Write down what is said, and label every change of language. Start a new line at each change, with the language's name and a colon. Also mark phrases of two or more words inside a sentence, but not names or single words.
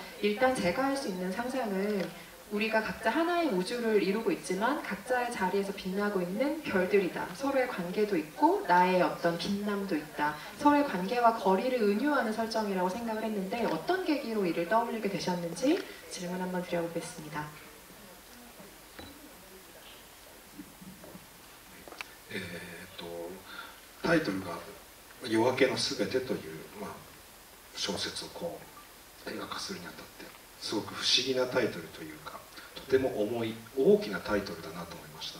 Korean: 일단 제가 할 수 있는 상상은 우리가 각자 하나의 우주를 이루고 있지만 각자의 자리에서 빛나고 있는 별들이다. 서로의 관계도 있고 나의 어떤 빛남도 있다. 서로의 관계와 거리를 은유하는 설정이라고 생각을 했는데 어떤 계기로 이를 떠올리게 되셨는지 질문 한번 드려보겠습니다.
Japanese: タイトルが「夜明けのすべて」という、小説をこう映画化するにあたってすごく不思議なタイトルというか、とても重い大きなタイトルだなと思いました。